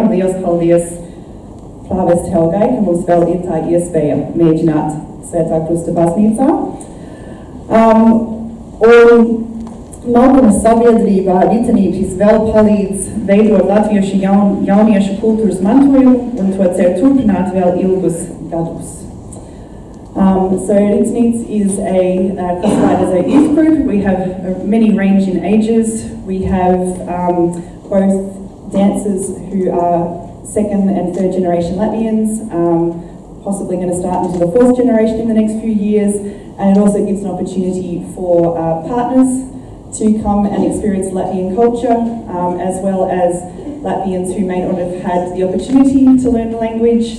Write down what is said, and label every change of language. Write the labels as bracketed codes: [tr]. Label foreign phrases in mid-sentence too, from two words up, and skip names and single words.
[lv] Liels paldies Prāvest Helgai, ka mums vēl ir tā iespēja mēģināt Svētā Krusta baznīcā. Un Melburnas sabiedrībā Ritinītis vēl palīdz veidot latviešu jauniešu kultūras mantojumu un to cer turpināt vēl ilgus gadus. [en] So Ritinīts is classified as a youth group. We have many range in ages. We have both dancers who are second and third generation Latvians, possibly going to start into the fourth generation in the next few years, and it also gives an opportunity for partners to come and experience Latvian culture, as well as Latvians who may not have had the opportunity to learn the language.